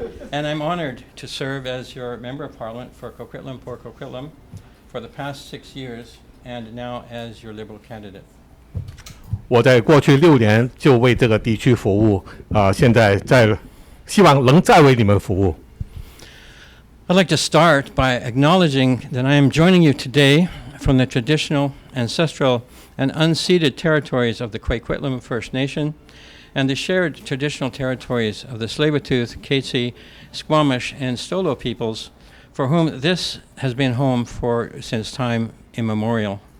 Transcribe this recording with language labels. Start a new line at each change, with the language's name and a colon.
English: And I'm honored to serve as your Member of Parliament for Coquitlam Port Coquitlam for the past 6 years and now as your Liberal candidate.
Chinese: 我在过去6年就为这个地区服务，现在希望能再为你们服务。
English: I'd like to start by acknowledging that I am joining you today from the traditional, ancestral, and unceded territories of the Coquitlam First Nation and the shared traditional territories of the Tsleil-Waututh, Katzie, Squamish, and Stolo peoples, for whom this has been home since time immemorial.